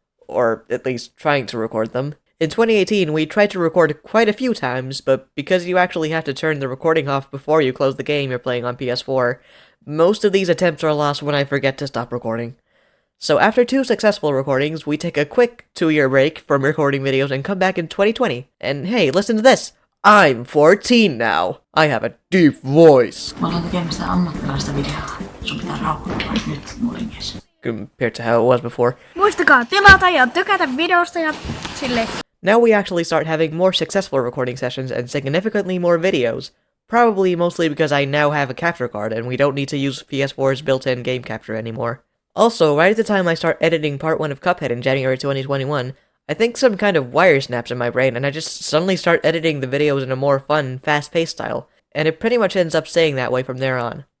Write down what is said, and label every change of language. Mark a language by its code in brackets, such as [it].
[en] Or at least trying to record them. In 2018, we tried to record quite a few times, but because you actually have to turn the recording off before you close the game you're playing on PS4, most of these attempts are lost when I forget to stop recording. So after 2 successful recordings, we take a quick 2-year break from recording videos and come back in 2020. And hey, listen to this! I'm 14 now. I have a deep voice. [fi] Mä aloin tekemästä ammattilaista videota. Sun pitää rauhoittua nyt, nuorimies. [en] Compared to how it was before. [fi] Muistakaa tilata ja tykätä videosta ja silleen. [en] Now we actually start having more successful recording sessions and significantly more videos. Probably mostly because I now have a capture card and we don't need to use PS4's built-in game capture anymore. Also, right at the time I start editing part 1 of Cuphead in January 2021, I think some kind of wire snaps in my brain and I just suddenly start editing the videos in a more fun, fast-paced style, and it pretty much ends up staying that way from there on.